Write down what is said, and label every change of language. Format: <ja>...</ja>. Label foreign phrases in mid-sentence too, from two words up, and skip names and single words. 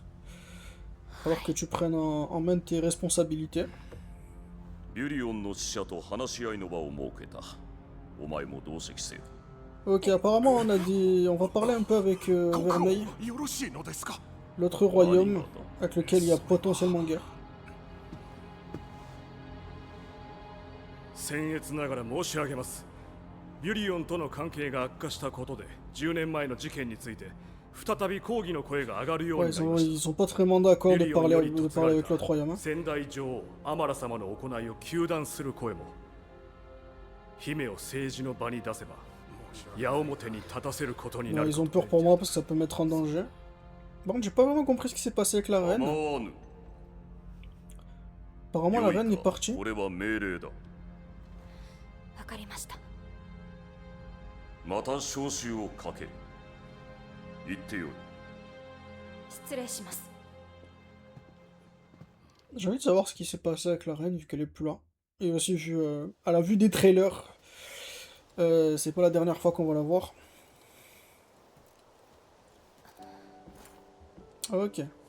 <fr>Il va falloir que tu prennes en main tes responsabilités. Ok, apparemment on va parler un peu avec Vermeil, l'autre royaume avec lequel il y a potentiellement guerre.</fr> <ja>僭越ながら申し上げます。ビュリオンとの関係が悪化したことで10年前の事件について再び抗議の声が上がるようになりました。</ja> <fr>Ils sont pas vraiment d'accord de parler avec l'autre royaume.</fr> <ja>先代女王アマラ様の行いを糾弾する声も、姫を政治の場に出せば矢面に立たせることになる。</ja> <fr>Ils ont peur pour moi parce que ça peut mettre en danger. Bon, j'ai pas vraiment compris ce qui s'est passé avec la reine. Apparemment, la reine est partie.</fr> <ja>わかりました。また招集をかける。言ってよい。失礼します。</ja> <fr>J'ai envie de savoir ce qui s'est passé avec la reine vu qu'elle est plus là. Et aussi vu à la vue des trailers, c'est pas la dernière fois qu'on va la voir. Ok.</fr>